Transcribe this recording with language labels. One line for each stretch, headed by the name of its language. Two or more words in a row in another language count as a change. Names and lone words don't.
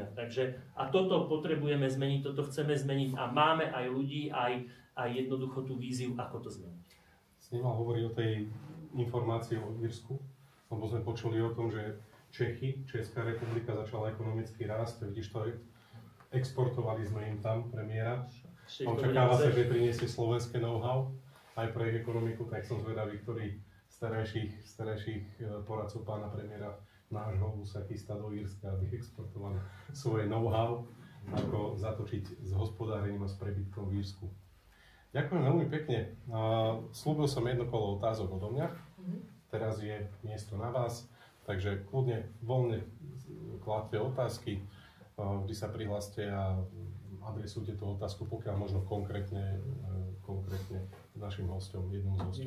Slovak: Takže, a toto potrebujeme zmeniť, toto chceme zmeniť a máme aj ľudí, aj jednoducho tú víziu, ako to zmeniť. Snímal hovorí o tej informácii o Írsku, lebo sme počuli o tom, že Česká republika začala ekonomický rast, vidíš to, exportovali sme im tam premiéra. Očakáva sa, že priniesie slovenské know-how aj pre ich ekonomiku, tak som zvedavý, ktorý starejších poradcov pána premiéra nášho sa chystá do Írska, aby exportovali svoje know-how, ako zatočiť s hospodárením a s prebytkom v Írsku. Ďakujem veľmi pekne. Slúbil som jedno kolo otázok odo mňa. Teraz je miesto na vás, takže kľudne, voľne kladte otázky. Vždy sa prihláste a adresujte tú otázku, pokiaľ možno konkrétne našim hosťom, jednom z hosťov.